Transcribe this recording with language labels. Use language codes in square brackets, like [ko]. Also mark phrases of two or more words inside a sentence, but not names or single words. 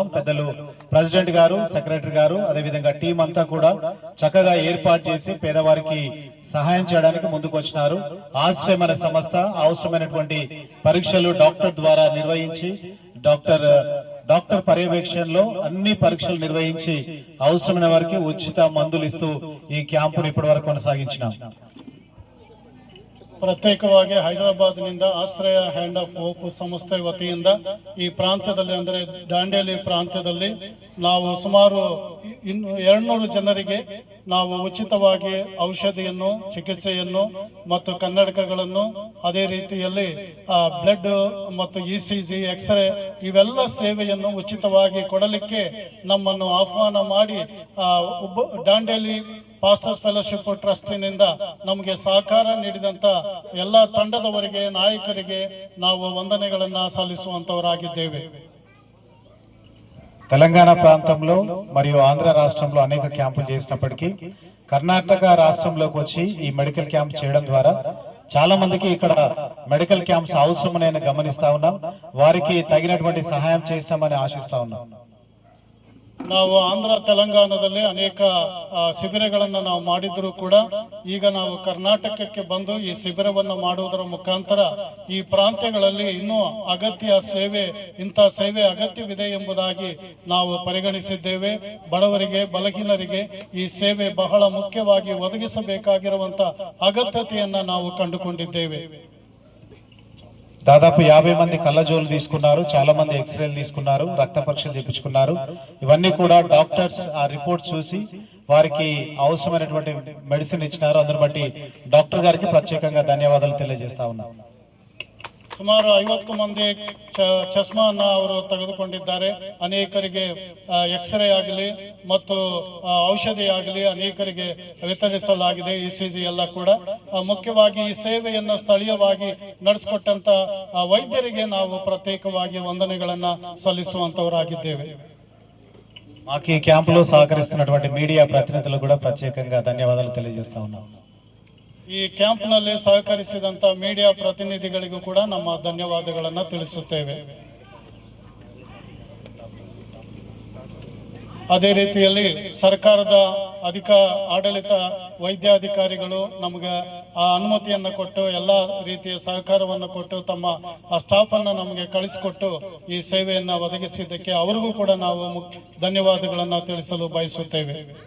[te] పెద్దలు ప్రెసిడెంట్ గారు, సెక్రటరీ గారు, అదేవిధంగా టీం అంతా కూడా చక్కగా ఏర్పాటు చేసి పేదవారికి సహాయం చేయడానికి ముందుకు వచ్చినారు. ఆశ్రయం అనే సంస్థ అవసరమైనటువంటి పరీక్షలు డాక్టర్ ద్వారా నిర్వహించి డాక్టర్ పర్యవేక్షణలో అన్ని పరీక్షలు నిర్వహించి అవసరమైన వారికి ఉచిత మందులు ఇస్తూ ఈ క్యాంపును ఇప్పటి వరకు కొనసాగించినాం. [kn] ಪ್ರತ್ಯೇಕವಾಗಿ ಹೈದರಾಬಾದ್ನಿಂದ ಆಶ್ರಯ ಹ್ಯಾಂಡ್ ಆಫ್ ಹೋಪ್ ಸಂಸ್ಥೆ ವತಿಯಿಂದ ಈ ಪ್ರಾಂತ್ಯದಲ್ಲಿ, ಅಂದರೆ ದಾಂಡೇಲಿ ಪ್ರಾಂತ್ಯದಲ್ಲಿ ನಾವು ಸುಮಾರು 200 ಜನರಿಗೆ ನಾವು ಉಚಿತವಾಗಿ ಔಷಧಿಯನ್ನು, ಚಿಕಿತ್ಸೆಯನ್ನು ಮತ್ತು ಕನ್ನಡಕಗಳನ್ನು, ಅದೇ ರೀತಿಯಲ್ಲಿ ಬ್ಲಡ್ ಮತ್ತು ಇಸಿಜಿ, ಎಕ್ಸ್ರೇ ಇವೆಲ್ಲ ಸೇವೆಯನ್ನು ಉಚಿತವಾಗಿ ಕೊಡಲಿಕ್ಕೆ ನಮ್ಮನ್ನು ಆಹ್ವಾನ ಮಾಡಿ ದಾಂಡೇಲಿ ಪಾಸ್ಟರ್ಸ್ ಫೆಲೋಶಿಪ್ ಟ್ರಸ್ಟಿನಿಂದ ನಮಗೆ ಸಹಕಾರ ನೀಡಿದಂತ ಎಲ್ಲ ತಂಡದವರಿಗೆ, ನಾಯಕರಿಗೆ ನಾವು ವಂದನೆಗಳನ್ನು ಸಲ್ಲಿಸುವಂತವರಾಗಿದ್ದೇವೆ. [te] తెలంగాణ ప్రాంతంలో మరియు ఆంధ్ర రాష్ట్రంలో అనేక క్యాంపులు చేసినప్పటికీ కర్ణాటక రాష్ట్రంలోకి వచ్చి ఈ [en] medical camp [te] చేయడం ద్వారా చాలా మందికి ఇక్కడ [en] medical camps [te] అవసరమని నేను గమనిస్తా ఉన్నాం. వారికి తగినటువంటి సహాయం చేస్తామని ఆశిస్తా ఉన్నాం. [kn] ನಾವು ಆಂಧ್ರ ತೆಲಂಗಾಣದಲ್ಲಿ ಅನೇಕ ಶಿಬಿರಗಳನ್ನು ನಾವು ಮಾಡಿದ್ರು ಕೂಡ ಈಗ ನಾವು ಕರ್ನಾಟಕಕ್ಕೆ ಬಂದು ಈ ಶಿಬಿರವನ್ನು ಮಾಡುವುದರ ಮುಖಾಂತರ ಈ ಪ್ರಾಂತ್ಯಗಳಲ್ಲಿ ಇನ್ನೂ ಇಂಥ ಸೇವೆ ಅಗತ್ಯವಿದೆ ಎಂಬುದಾಗಿ ನಾವು ಪರಿಗಣಿಸಿದ್ದೇವೆ. ಬಡವರಿಗೆ, ಬಲಹೀನರಿಗೆ ಈ ಸೇವೆ ಬಹಳ ಮುಖ್ಯವಾಗಿ ಒದಗಿಸಬೇಕಾಗಿರುವಂತ ಅಗತ್ಯತೆಯನ್ನ ನಾವು ಕಂಡುಕೊಂಡಿದ್ದೇವೆ. [te] దాదాపు 50 మంది కళ్ళజోలు తీసుకున్నారు, చాలా మంది ఎక్స్రేలు తీసుకున్నారు, రక్త పరీక్షలు చేయించుకున్నారు. ఇవన్నీ కూడా డాక్టర్స్ ఆ రిపోర్ట్ చూసి వారికి అవసరమైనటువంటి మెడిసిన్ ఇచ్చినారు. అందుని బట్టి డాక్టర్ గారికి ప్రత్యేకంగా ధన్యవాదాలు తెలియజేస్తా ఉన్నాం. [kn] ಸುಮಾರು 50 ಮಂದಿ ಚಸ್ಮಾನ ಅವರು ತೆಗೆದುಕೊಂಡಿದ್ದಾರೆ. ಅನೇಕರಿಗೆ ಎಕ್ಸ್ರೇ ಆಗಲಿ ಮತ್ತು ಔಷಧಿ ಆಗಲಿ ಅನೇಕರಿಗೆ ವಿತರಿಸಲಾಗಿದೆ. ECG ಎಲ್ಲ ಕೂಡ. ಮುಖ್ಯವಾಗಿ ಈ ಸೇವೆಯನ್ನು ಸ್ಥಳೀಯವಾಗಿ ನಡೆಸಿಕೊಟ್ಟಂತ ವೈದ್ಯರಿಗೆ ನಾವು ಪ್ರತ್ಯೇಕವಾಗಿ ವಂದನೆಗಳನ್ನ ಸಲ್ಲಿಸುವಂತವರಾಗಿದ್ದೇವೆ. [te] మాకు ఈ క్యాంపులో సహకరిస్తున్నటువంటి మీడియా ప్రతినిధులకు కూడా ప్రత్యేకంగా ధన్యవాదాలు తెలియజేస్తా ఉన్నాం. [kn] ಈ ಕ್ಯಾಂಪ್ನಲ್ಲಿ ಸಹಕರಿಸಿದಂತ ಮೀಡಿಯಾ ಪ್ರತಿನಿಧಿಗಳಿಗೂ ಕೂಡ ನಮ್ಮ ಧನ್ಯವಾದಗಳನ್ನು ತಿಳಿಸುತ್ತೇವೆ. ಅದೇ ರೀತಿಯಲ್ಲಿ ಸರ್ಕಾರದ ಆಡಳಿತ ವೈದ್ಯಾಧಿಕಾರಿಗಳು ನಮಗೆ ಆ ಅನುಮತಿಯನ್ನು ಕೊಟ್ಟು ಎಲ್ಲ ರೀತಿಯ ಸಹಕಾರವನ್ನು ಕೊಟ್ಟು ತಮ್ಮ ಸ್ಟಾಫ್ ಅನ್ನು ನಮಗೆ ಕಳಿಸಿಕೊಟ್ಟು ಈ ಸೇವೆಯನ್ನು ಒದಗಿಸಿದ್ದಕ್ಕೆ ಅವರಿಗೂ ಕೂಡ ನಾವು ಧನ್ಯವಾದಗಳನ್ನು ತಿಳಿಸಲು ಬಯಸುತ್ತೇವೆ.